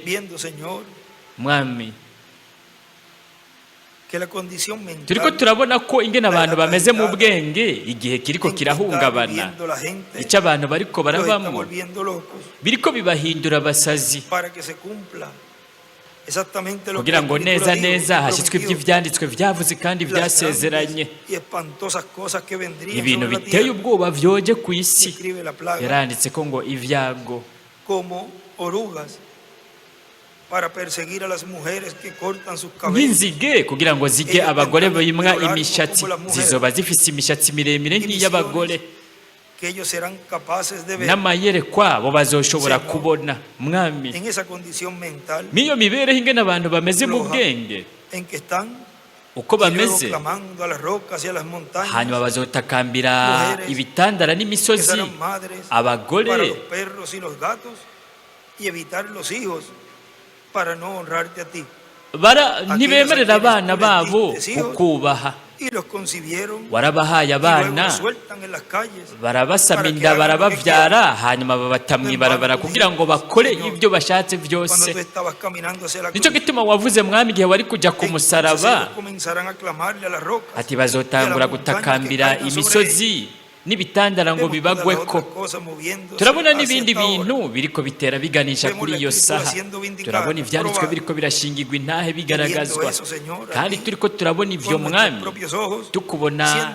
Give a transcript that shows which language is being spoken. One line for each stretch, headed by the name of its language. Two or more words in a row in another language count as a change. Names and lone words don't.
Spanish: Viendo, Señor,
Rundi: mwami
Spanish: que la condición
Rundi: turiko
Spanish: mental
Rundi: turabona ko ingene abantu bameze mu bwenge igihe kiriko
Spanish: en que está
Rundi: kirahungabana
Spanish: viviendo la gente
Rundi: icyo abantu bariko
Spanish: los está
Rundi: barabamo
Spanish: volviendo locos,
Rundi: biriko bibahindura abasazi
Spanish: para que se cumpla exactamente lo que
Rundi: kugira
Spanish: la
Rundi: ngo
Spanish: Escritura
Rundi: neza
Spanish: dijo
Rundi: neza
Spanish: y
Rundi: hashyitswe
Spanish: prometió.
Rundi: iby'ivyanditswe vyavuze kandi
Spanish: Las
Rundi: vyasezeranye
Spanish: grandes y espantosas cosas que vendrían
Rundi: ibintu
Spanish: sobre la
Rundi: biteye
Spanish: tierra.
Rundi: ubwoba vyoje ku isi
Spanish: Describe la plaga
Rundi: yaranditse ko ngo ibyago
Spanish: como orugas para perseguir a las mujeres que cortan sus cabellos.
Rundi: nk'inzige kugira ngo zige abagore bimwa imishatsi zizoba zifise imishatsi miremire nk'iy'abagore
Spanish: Que ellos serán capaces de ver
Rundi: n'amayerekwa bo bazoshobora kubona mwami
Spanish: en esa condición mental
Rundi: n'iyo mibereho ingene abantu bameze mu bwenge
Spanish: en que están
Rundi: uko
Spanish: y luego
Rundi: bameze
Spanish: clamando a las rocas y a las montañas,
Rundi: hanyuma bazotakambira ibitandara
Spanish: que
Rundi: n'imisozi
Spanish: serán madres
Rundi: abagore
Spanish: para los perros y los gatos y evitar los hijos para no honrarte a ti.
Rundi: ntibemerera abana babo kukubaha
Spanish: Y los concibieron
Rundi: warabahaye
Spanish: y luego
Rundi: abana
Spanish: los sueltan en las calles
Rundi: barabasama inda barababyara hanyuma babata mw'ibarabara kugira ngo bakore ibyo bashatse
Spanish: cuando
Rundi: byose
Spanish: tú estabas caminando hacia la cruz.
Rundi: nicyo gituma wavuze mwami igihe wari kujya ku
Spanish: Entonces
Rundi: musaraba
Spanish: ellos comenzarán a clamarle a las rocas
Rundi: ati bazotangura gutakambira imisozi n'ibitandara ngo bibagweko turabona n'ibindi bintu biriko bitera biganisha kuri iyo saha turabona ivyanditswe biriko birashingirwa intahe bigaragazwa kandi turiko turabona ivyo mwami tukubona